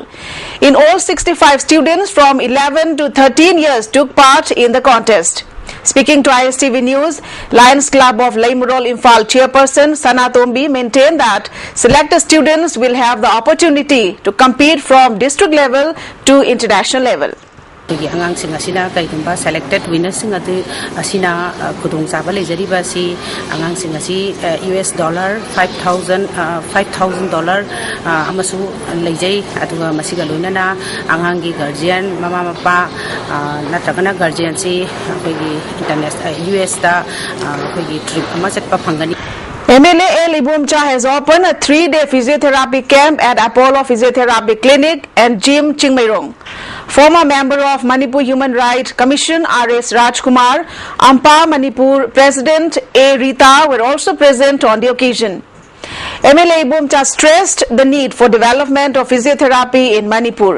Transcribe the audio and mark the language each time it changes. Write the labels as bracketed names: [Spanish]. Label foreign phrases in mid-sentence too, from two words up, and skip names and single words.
[English] In all, 65 students from 11 to 13 years took part in the contest. Speaking to ISTV News, Lions Club of Leimarol, Imphal chairperson Sana Tombi maintained that selected students will have the opportunity to compete from district level to international level. Selected winners [Manipuri] asina kudung chaba lejariba si angang singasi [English] US dollar [Manipuri] $5,000 amasu lejai aduga masiga lunana angangi guardian mama mapa natragana guardian si [English] international US [Manipuri] da trip amasat pa phangani. [English] MLA L. Ibumcha has opened a 3-day physiotherapy camp at Apollo Physiotherapy Clinic and Gym Chingmairong. Former member of Manipur Human Rights Commission R.S. Rajkumar, Ampa Manipur President A. Rita were also present on the occasion. MLA Ibumcha stressed the need for development of physiotherapy in Manipur.